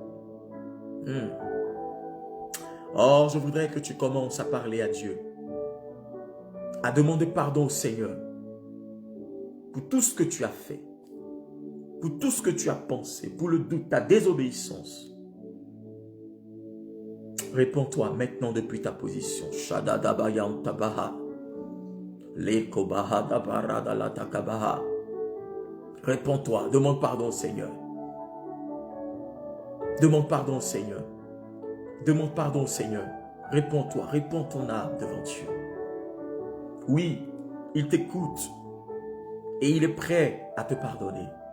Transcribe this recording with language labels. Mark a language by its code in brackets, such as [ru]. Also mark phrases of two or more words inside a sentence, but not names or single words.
[fr] Oh, je voudrais que tu commences à parler à Dieu, à demander pardon au Seigneur pour tout ce que tu as fait, pour tout ce que tu as pensé, pour le doute, ta désobéissance. Réponds-toi maintenant depuis ta position. Shadadabayan tabaha. Lekobaha dabarada la takabaha. Réponds-toi, demande pardon au Seigneur. Demande pardon au Seigneur. Demande pardon au Seigneur. Réponds-toi, réponds ton âme devant Dieu. Oui, il t'écoute et il est prêt à te pardonner.